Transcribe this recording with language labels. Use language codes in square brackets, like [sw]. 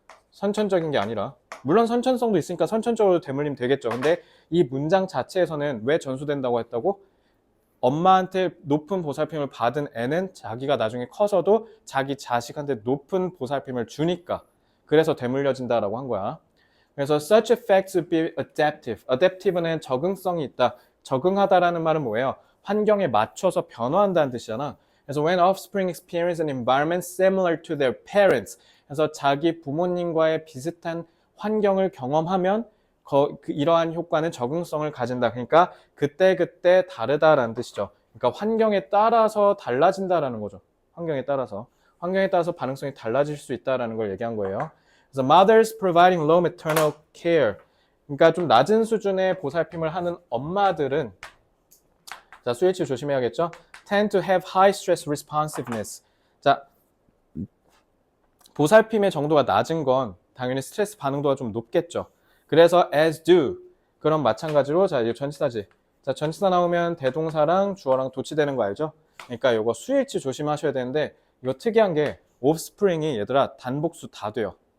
[ko] 선천적인 게 아니라. 물론 선천성도 있으니까 선천적으로 대물림 되겠죠. 근데 이 문장 자체에서는 왜 전수된다고 했다고? 엄마한테 높은 보살핌을 받은 애는 자기가 나중에 커서도 자기 자식한테 높은 보살핌을 주니까 그래서 대물려진다라고 한 거야. [en] 그래서 such effects would be adaptive. [ko] adaptive는 적응성이 있다. 적응하다라는 말은 뭐예요? 환경에 맞춰서 변화한다는 뜻이잖아. [en] 그래서 when offspring experience an environment similar to their parents. [ko] 그래서 자기 부모님과의 비슷한 환경을 경험하면 이러한 효과는 적응성을 가진다. 그러니까 그때그때 다르다라는 뜻이죠. 그러니까 환경에 따라서 달라진다라는 거죠. 환경에 따라서 반응성이 달라질 수 있다라는 걸 얘기한 거예요. [en] 그래서 mothers providing low maternal care. [ko] 그러니까 좀 낮은 수준의 보살핌을 하는 엄마들은 자, 스위치 조심해야겠죠? [en] tend to have high stress responsiveness. [ko] 자, 보살핌의 정도가 낮은 건 당연히 스트레스 반응도가 좀 높겠죠. [en] 그래서 as do. [ko] 그럼 마찬가지로 자, 이거 전치사지. 자, 전치사 나오면 대동사랑 주어랑 도치되는 거 알죠? 그러니까 이거 수일치 조심하셔야 되는데 이거 특이한 게 offspring이 얘들아 단복수 다 돼요.